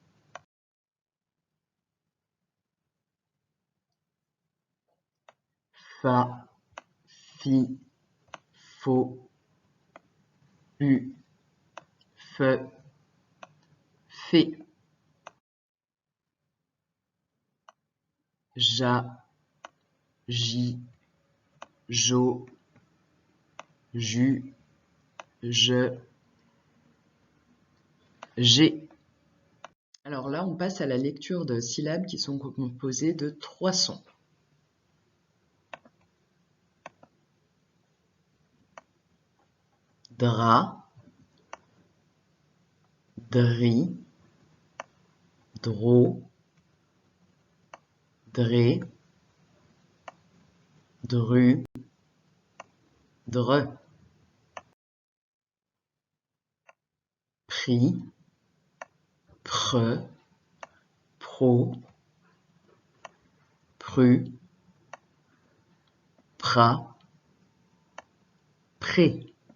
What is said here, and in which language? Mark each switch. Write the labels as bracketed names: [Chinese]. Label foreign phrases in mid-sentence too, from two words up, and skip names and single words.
[French] Fa, fi, fo, fu, fe, fé. Ja, ji, jo, ju, je, j'ai. Alors là, on passe à la lecture de syllabes qui sont composées de 3 sons. Drap, dri, dro, dré, dru, dre. Pri, pre, pro, pru, pra, pré.